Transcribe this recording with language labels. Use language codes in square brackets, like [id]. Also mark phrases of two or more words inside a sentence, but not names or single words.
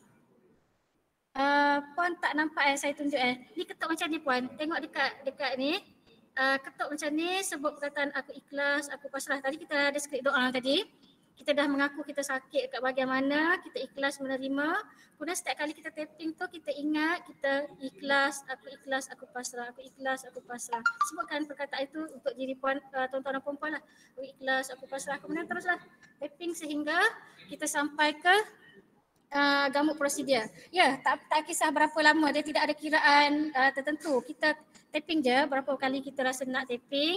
[ms] Puan tak nampak saya tunjuk Ni ketuk macam ni puan. Tengok dekat ni. Ketuk macam ni, sebut perkataan aku ikhlas, aku pasrah. Tadi kita ada skrip doa tadi. Kita dah mengaku kita sakit kat bahagian mana, kita ikhlas menerima. Kemudian setiap kali kita tapping tu kita ingat kita ikhlas, aku pasrah, aku ikhlas, aku pasrah. Sebutkan perkataan itu untuk diri puan, tuan-tuan dan perempuan lah. Aku ikhlas, aku pasrah. Kemudian teruslah tapping sehingga kita sampai ke gamut prosedur. Ya, tak kisah berapa lama, dia tidak ada kiraan tertentu. Kita tapping je berapa kali kita rasa nak tapping.